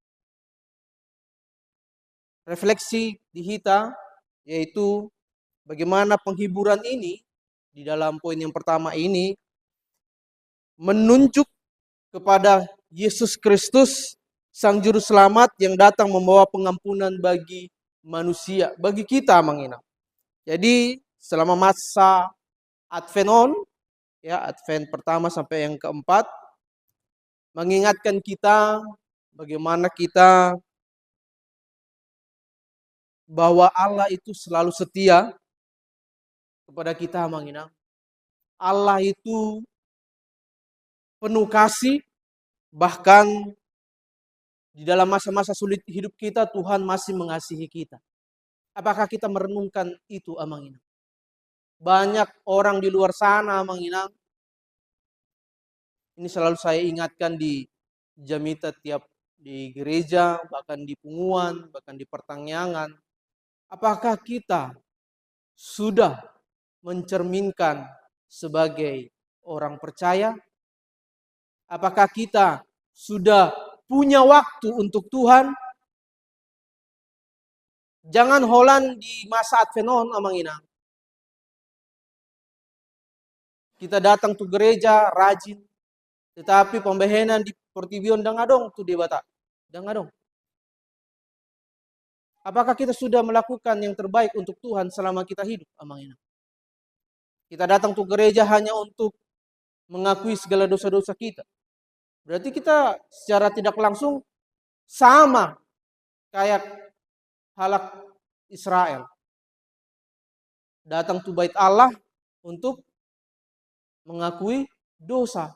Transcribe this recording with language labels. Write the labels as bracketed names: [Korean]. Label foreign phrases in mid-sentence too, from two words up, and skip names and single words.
[Indonesian] Refleksi di kita yaitu bagaimana penghiburan ini di dalam poin yang pertama ini menunjuk kepada Yesus Kristus, Sang Juru Selamat yang datang membawa pengampunan bagi manusia, bagi kita [Batak Mandailing] amang inang. [Indonesian] Jadi selama masa Advent ya Advent pertama sampai yang keempat, mengingatkan kita bagaimana kita bahwa Allah itu selalu setia kepada kita [Batak Mandailing] amang inang. [Indonesian] Allah itu penuh kasih, bahkan di dalam masa-masa sulit hidup kita, Tuhan masih mengasihi kita. Apakah kita merenungkan itu [Batak Mandailing] amang inang? [Indonesian] Banyak orang di luar sana menginang. Ini selalu saya ingatkan di Jamita tiap di gereja, bahkan di punguan, bahkan di pertanyaan. Apakah kita sudah mencerminkan sebagai orang percaya? Apakah kita sudah punya waktu untuk Tuhan? Jangan holan di masa Advent [Batak Mandailing] amang ina. [Indonesian] Kita datang ke gereja rajin, tetapi pembehenan di [Batak Mandailing] Portibion dangadong [Indonesian] tu di Batak. Dangadong. Apakah kita sudah melakukan yang terbaik untuk Tuhan selama kita hidup [Batak Mandailing] amang ina? [Indonesian] Kita datang ke gereja hanya untuk mengakui segala dosa-dosa kita. Berarti kita secara tidak langsung sama kayak halak Israel. Datang ke bait Allah untuk mengakui dosa.